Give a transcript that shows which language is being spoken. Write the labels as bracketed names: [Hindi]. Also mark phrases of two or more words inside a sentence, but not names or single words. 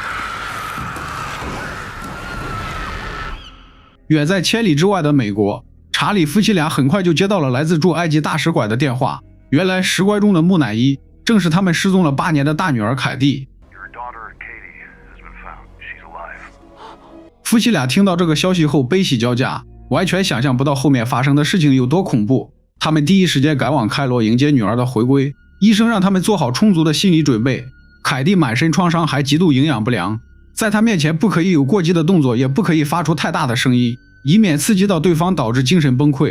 [Chinese] 遠在千里之外的美國， 查理夫妻俩很快就接到了来自驻埃及大使馆的電話，原來石棺中的木乃伊正是他們失蹤了8年的大女兒凱蒂。夫妻倆聽到這個消息後悲喜交加，完全想象不到後面發生的事情有多恐怖。他們第一時間趕往開羅迎接女兒的回歸，醫生讓他們做好充足的心理準備。凱蒂滿身創傷，還極度營養不良，在她面前不可以有過激的動作，也不可以發出太大的聲音，以免刺激到對方導致精神崩潰。